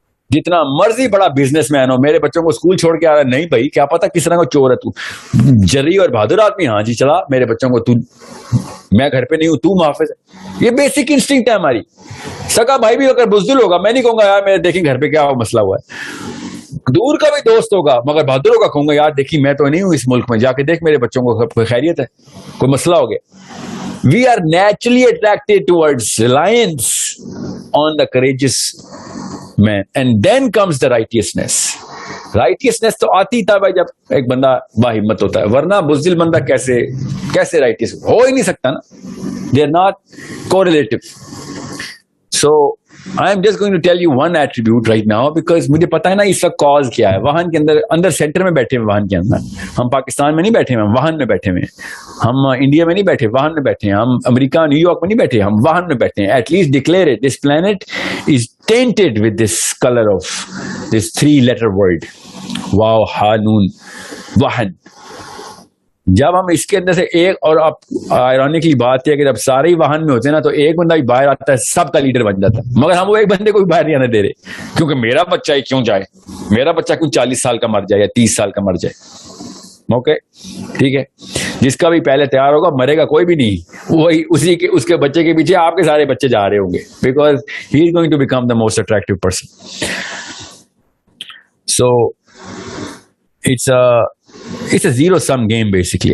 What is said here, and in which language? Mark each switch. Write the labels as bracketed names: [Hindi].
[Urdu] جتنا مرضی بڑا بزنس مین ہو, میرے بچوں کو اسکول چھوڑ کے آ رہا ہے, نہیں بھائی کیا پتا کس طرح کو چور ہے تو, جری اور بہادر آدمی, ہاں جی چلا میرے بچوں کو, میں گھر پہ نہیں ہوں تو محافظ ہے. یہ بیسک انسٹنکٹ ہے ہماری. سگا بھائی بھی اگر بزدل ہوگا, میں نہیں کہوں گا یار میرے دیکھیں گھر پہ کیا مسئلہ ہوا ہے. دور کا بھی دوست ہوگا مگر بہادر ہوگا, کہوں گا یار دیکھی میں تو نہیں ہوں اس ملک میں, جا کے دیکھ میرے بچوں کو کوئی خیریت ہے, کوئی مسئلہ ہو گیا. [English] We are naturally attracted towards reliance on the courageous man, and then comes the righteousness. [Urdu] Righteousness تو آتی تھا بھائی جب ایک بندہ باہمت ہوتا ہے, ورنہ بزدل بندہ کیسے righteous ہو ہی نہیں سکتا نا. [English] They are not correlative. So I am just going to tell you one attribute right now because [Urdu] مجھے پتا ہے نا اس کا کاز کیا ہے. واہن کے اندر سینٹر میں بیٹھے ہیں, واہن کے اندر ہم پاکستان میں نہیں بیٹھے ہیں, ہم واہن میں بیٹھے ہیں. ہم انڈیا میں نہیں بیٹھے, واہن میں بیٹھے ہیں. ہم امریکہ نیو یارک میں نہیں بیٹھے, ہم واہن میں بیٹھے ہیں. [English] At least declare it, this plant is tainted with this colour of this 3 letter word, واو ہا نون, واہن. [Urdu] جب ہم اس کے اندر سے ایک, اور اب آئرونکلی بات ہے کہ جب سارے ہی واہن میں ہوتے ہیں نا تو ایک بندہ بھی باہر آتا ہے, سب کا لیڈر بن جاتا ہے. مگر ہم وہ ایک بندے کو بھی باہر نہیں آنے دے رہے, کیونکہ میرا بچہ ہی کیوں جائے, میرا بچہ کیوں 40 سال کا مر جائے یا 30 سال کا مر جائے. اوکے ٹھیک ہے, جس کا بھی پہلے تیار ہوگا مرے گا کوئی بھی نہیں, وہی اس کے بچے کے پیچھے آپ کے سارے بچے جا رہے ہوں گے, [English] Because he is going to become the most attractive person. So it's a zero sum game basically.